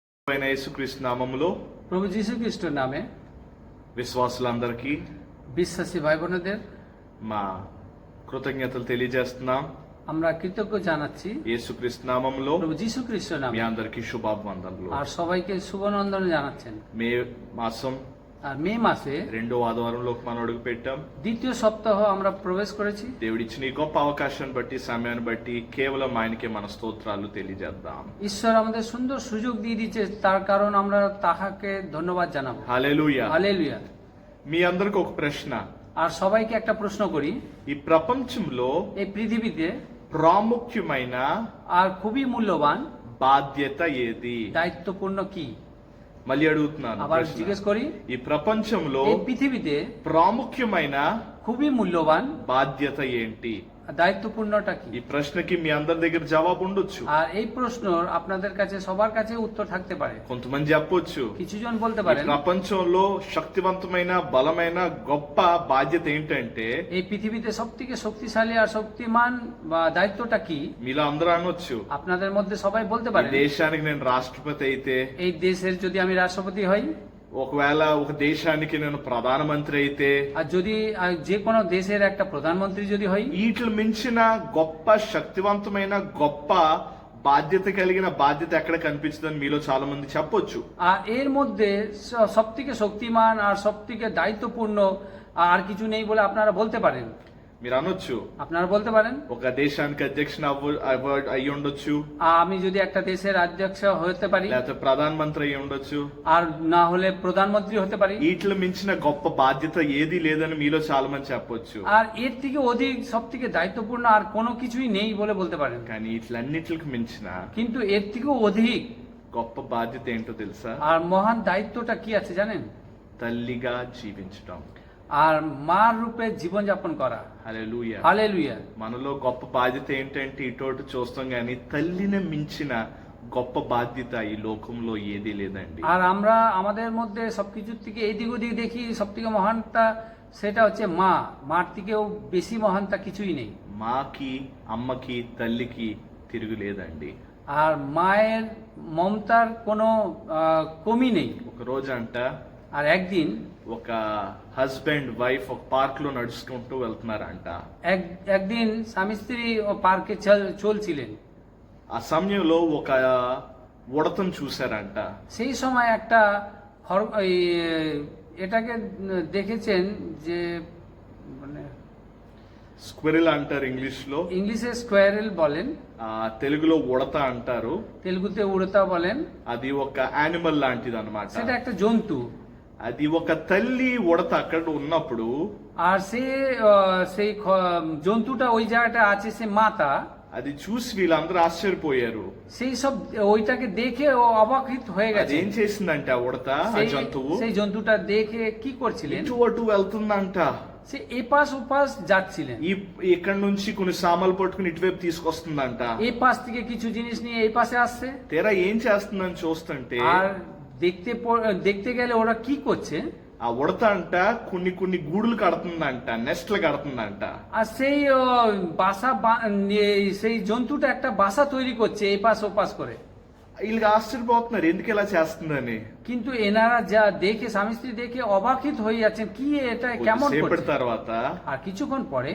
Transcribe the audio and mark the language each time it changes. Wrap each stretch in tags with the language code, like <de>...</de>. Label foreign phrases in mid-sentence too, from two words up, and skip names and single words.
<te>అయిన యేసుక్రీస్తు నామములో</te> <bn>প্রভু যীশু খ্রিস্টের নামে</bn> <te>విశ్వాసులందరికీ</te> <bn>বিশ্বাসী ভাই বোনেদের</bn> <te>మా కృతజ్ఞతలు తెలియజేస్తున్నాం.</te> <bn>আমরা কৃতজ্ঞ জানাচ্ছি</bn> <te>యేసుక్రీస్తు నామములో</te> <bn>প্রভু যীশু খ্রিস্টের</bn> <te>మీ</te> <bn>নামে,</bn> <te>అందరికీ శుభాభివందనలు.</te> <bn>আর సবাইকে শুভনন্দন জানাচ্ছেন।</bn> <te>మే మాసం</te> <bn>আর মে মাসে</bn> <te>రెండో ఆదివారంలోకి మనం అడుగు పెట్టాం.</te> <bn>দ্বিতীয় సপ্তাহ আমরা ప్రవేশ করেছি।</bn> <te>దేవుడిచ్చిన ఈ గొప్ప అవకాశాన్ని బట్టి, సమయాన్ని బట్టి కేవలం ఆయనకే మన స్తోత్రాలు తెలియజేద్దాం.</te> <bn>ঈশ্বর আমাদের সুন্দর সুযোগ দিয়ে দিয়েছে, তার কারণ আমরা তাহাকে ধন্যবাদ জানাবো।</bn> <te>హల్లెలూయా.</te> <bn>হালেলুয়া।</bn> <te>మీ అందరికి ఒక ప్రశ్న.</te> <bn>আর সবাইকে একটা প্রশ্ন করি,</bn> <te>ఈ ప్రపంచంలో</te> <bn>এই পৃথিবীতে</bn> <te>ప్రాముఖ్యమైన</te> <bn>আর খুবই মূল্যবান</bn> <te>బాధ్యత ఏది?</te> <bn>দায়িত্বপূর্ণ কি?</bn> <te>మళ్ళీ అడుగుతున్నాను</te> <bn>আবার</bn> <te>ప్రశ్న.</te> <bn>জিজ্ঞেস করি,</bn> <te>ఈ ప్రపంచంలో</te> <bn>এই পৃথিবীতে</bn> <te>ప్రాముఖ్యమైన</te> <bn>খুবই মূল্যবান</bn> <te>బాధ్యత ఏంటి?</te> <bn>দায়িত্বপূর্ণটা কি?</bn> <te>ఈ ప్రశ్నకి మీ అందరి దగ్గర జవాబు ఉండొచ్చు.</te> <bn>আর এই প্রশ্নর আপনাদের কাছে সবার কাছে উত্তর থাকতে পারে।</bn> <te>కొంతమంది చెప్పొచ్చు,</te> <bn>কিছু জন বলতে</bn> <te>ఈ</te> <bn>পারেন</bn> <te>ప్రపంచంలో శక్తివంతమైన బలమైన గొప్ప బాధ్యత ఏంటంటే,</te> <bn>এই পৃথিবীতে সবথেকে শক্তিশালী আর শক্তিমান বা দায়িত্বটা কি?</bn> <te>మీలో అందరూ అనొచ్చు,</te> <bn>আপনাদের মধ্যে সবাই বলতে</bn> <te>ఈ</te> <bn>পারেন,</bn> <te>దేశానికి నేను రాష్ట్రపతి అయితే,</te> <bn>এই দেশের যদি আমি রাষ্ট্রপতি হই,</bn> <te>ఒకవేళ ఒక దేశానికి నేను ప్రధానమంత్రి అయితే,</te> <bn>আর যদি যে কোনো দেশের একটা প্রধানমন্ত্রী যদি হই,</bn> <te>వీటిని మించిన గొప్ప శక్తివంతమైన గొప్ప బాధ్యత కలిగిన బాధ్యత ఎక్కడ కనిపించదని మీలో చాలా మంది చెప్పొచ్చు.</te> <bn>আর এর মধ্যে সবথেকে শক্তিমান আর সবথেকে দায়িত্বপূর্ণ আর কিছু নেই বলে আপনারা বলতে পারেন।</bn> <te>మీరు అనొచ్చు,</te> <bn>আপনারা বলতে পারেন,</bn> <te>ఒక దేశానికి అధ్యక్షుని అయ్యి ఉండొచ్చు,</te> <bn>আমি যদি একটা দেশের অধ্যক্ষ হতে পারি,</bn> <te>లేకపోతే ప్రధానమంత్రి అయ్యి ఉండొచ్చు.</te> <bn>আর না হলে প্রধানমন্ত্রী হতে পারি,</bn> <te>వీటిని మించిన గొప్ప బాధ్యత ఏది లేదని మీలో చాలా మంది చెప్పొచ్చు.</te> <bn>আর এর থেকে অধিক সব থেকে দায়িত্বপূর্ণ আর কোনো কিছুই নেই বলে বলতে পারেন।</bn> <te>కానీ వీటిలన్నిటికి మించిన</te> <bn>কিন্তু এর থেকেও অধিক</bn> <te>గొప్ప బాధ్యత ఏంటో తెలుసా?</te> <bn>আর মহান দায়িত্বটা কি আছে জানেন?</bn> <te>తల్లిగా జీవించడం.</te> <bn>আর মার রূপে জীবনযাপন করা।</bn> <te>హల్లెలూయా.</te> <bn>হালেলুয়া।</bn> <te>మనలో గొప్ప బాధ్యత ఏంటంటే ఇటోటి చూస్తాం గానీ తల్లిని మించిన గొప్ప బాధ్యత ఈ లోకంలో ఏదీ లేదండి.</te> <bn>আর আমরা আমাদের মধ্যে সবকিছুর থেকে এদিক ওদিক দেখি, সব থেকে মহানটা সেটা হচ্ছে মা। মার থেকেও বেশি মহানটা কিছুই নেই।</bn> <te>మాకి అమ్మకి తల్లికి తిరుగులేదండి.</te> <bn>আর মায়ের মমতার কোনো কমি নেই।</bn> <te>ఒక రోజంట</te> <bn>আর একদিন</bn> <te>ఒక</te> <en>husband wife</en> <te>ఒక పార్క్ లో నడుచుకుంటూ వెళ్తున్నారంట.</te> <bn>একদিন স্বামী স্ত্রী পার্কে চলছিলেন।</bn> <te>ఆ సమయంలో ఒక ఉడతను చూశారంట.</te> <bn>সেই সময় একটা এটাকে দেখেছেন যে মানে</bn> <te>స్క్విరిల్ అంటారు ఇంగ్లీష్ లో,</te> <bn>ইংলিশে স্কোয়ারেল বলেন,</bn> <te>తెలుగులో ఉడత అంటారు.</te> <bn>তেলুগুতে উড়তা বলেন।</bn> <te>అది ఒక యానిమల్ లాంటిది అనమాట.</te> <bn>সেটা একটা জন্তু।</bn> <te>అది ఒక తల్లి ఉడత అక్కడ ఉన్నప్పుడు</te> <bn>আর সেই জন্তুটা ওই জায়গাটা আছে, সে মাতা।</bn> <te>అది చూసి వీళ్ళందరూ ఆశ్చర్యపోయారు.</te> <bn>সেই সব ওইটাকে দেখে ও অবাকিত হয়ে গেছে।</bn> <te>అది ఏం చేసిందంటే ఆ ఉడత, ఆ జంతువు</te> <bn>সেই জন্তুটা দেখে কি করছিলেন?</bn> <te>ఇటు అటు వెళ్తుందంట.</te> <bn>সে এপাশ ওপাশ যাচ্ছিলেন।</bn> <te>ఇక్కడ నుంచి కొన్ని సామాన్లు పట్టుకుని ఇటువైపు తీసుకొస్తుందంట.</te> <bn>এই পাশ থেকে কিছু জিনিস নিয়ে এই পাশে আসছে।</bn> <te>తీరా ఏం చేస్తుందని చూస్తుంటే,</te> <bn>আর দেখতে গেলে ওরা কি করছে,</bn> <te>ఆ ఉడత అంట కొన్ని కొన్ని గూడులు కడుతుందంట, నెస్ట్లు కడుతుందంట.</te> <bn>আর সেই সেই জন্তুটা একটা বাসা তৈরি করছে এই পাশ ও পাশ করে।</bn> <te>వీళ్ళకి ఆశ్చర్యపోతున్నారు ఎందుకు ఇలా చేస్తుందని.</te> <bn>কিন্তু এনারা যা দেখে, স্বামী স্ত্রী দেখে অবাকিত হয়ে যাচ্ছেন, কি এটা কেমন</bn> <te>సేపటి</te> <bn>করছে।</bn> <te>తర్వాత</te> <bn>আর কিছুক্ষণ পরে</bn>